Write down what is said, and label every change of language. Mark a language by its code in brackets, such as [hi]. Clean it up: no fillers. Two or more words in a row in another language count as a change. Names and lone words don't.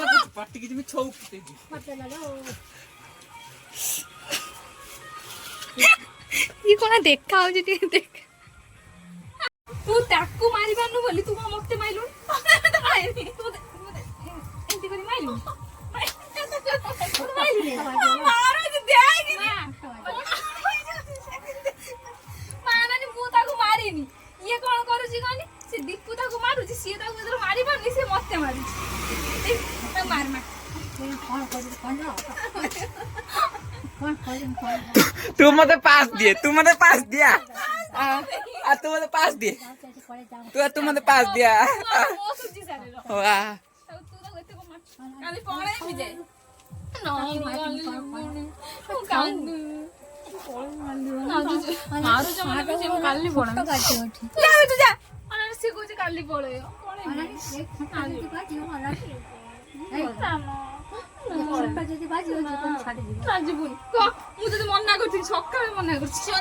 [or] ଇଏ କଣ ଦେଖା ହଉଛି ଟିକେ ଦେଖ ତୁ ତାକୁ ମାରି ପାରୁନୁ ବୋଲି ତୁ କଣ ମତେ ମାଇଲୁ ଏମିତି କରି ମାଇଲୁ ମୁଁ ତାକୁ ମାରିନି ଇଏ କଣ କରୁଛି କହନି ସେ ଦୀପୁ ତାକୁ ମାରୁଛି ସିଏ ତାକୁ ଯେତେବେଳେ ମାରି ପାରୁନି ସେ ମତେ ମାରୁଛି ମାର ତୁ ମତେ ପାସ ଦିଏ ତୁ ମତେ ପାସ ଦିଆ ତୁ ମତେ ପାସ ଦିଏ ତୁ ମତେ ପାସ ଦିଆ ୱାହ କାଲି ପଳେଇ ମୁଁ ତତେ ମନା କରୁଥିଲି ସକାଳେ ମନା କରୁଛି